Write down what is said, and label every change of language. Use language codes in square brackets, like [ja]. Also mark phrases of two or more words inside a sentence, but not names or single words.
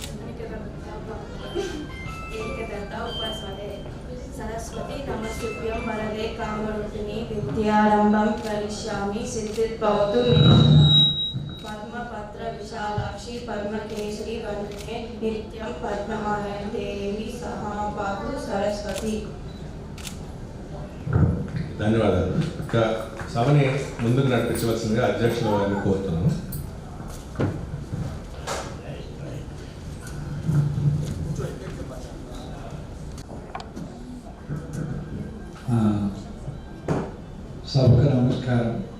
[sa] एकदन्ता उपासते सरस्वती नमस्तुभ्यं वरदे कामरूपिणी विद्यारम्भं करिष्यामि सिद्धिर्भवतु मे पद्मपत्र विशालाक्षी पद्मकेसरी वन्दे नित्यं पद्ममालय देवी सहापातु सरस्वती। [te] ధన్యవాదాలు. ఇక సభని ముందుకు నడిపించవలసిందిగా అధ్యక్షుల వారిని కోరుతున్నాను. సభకు నమస్కారం.